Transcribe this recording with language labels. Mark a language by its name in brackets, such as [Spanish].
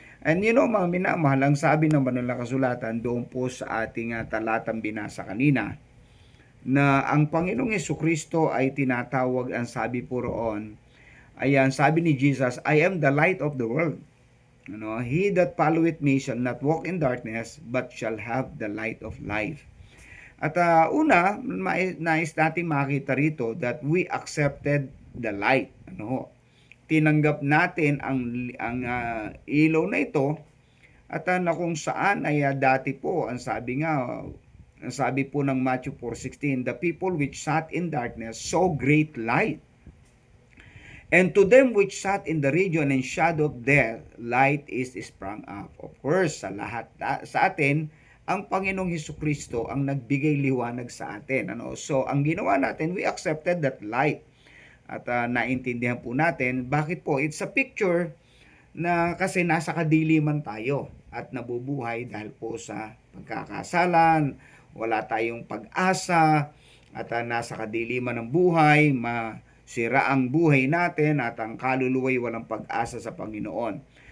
[Filipino] And mga minamahal, ang sabi ng banal na kasulatan doon po sa ating talatang binasa kanina, na ang Panginoong Jesucristo ay tinatawag, ang sabi po roon, ayan, sabi ni Jesus, [English] I am the light of the world. He that followeth me shall not walk in darkness, but shall have the light of life. [Filipino] At nais natin makita rito [English] that we accepted the light. [Filipino] Tinanggap natin ang ilaw na ito, at na kung saan ay dati po, ang sabi po ng Matthew 4:16, [English] the people which sat in darkness saw great light. And to them which sat in the region and shadow of death, light is sprung up. Of course, [Filipino] sa atin ang Panginoong Hesukristo ang nagbigay liwanag sa atin. So, ang ginawa natin, [English] we accepted that light. [Filipino] At naintindihan po natin, bakit po? [English] It's a picture [Filipino] na kasi nasa kadiliman tayo at nabubuhay dahil po sa pagkakasalan, wala tayong pag-asa, at nasa kadiliman ng buhay, masira ang buhay natin at ang kaluluwa'y walang pag-asa sa Panginoon.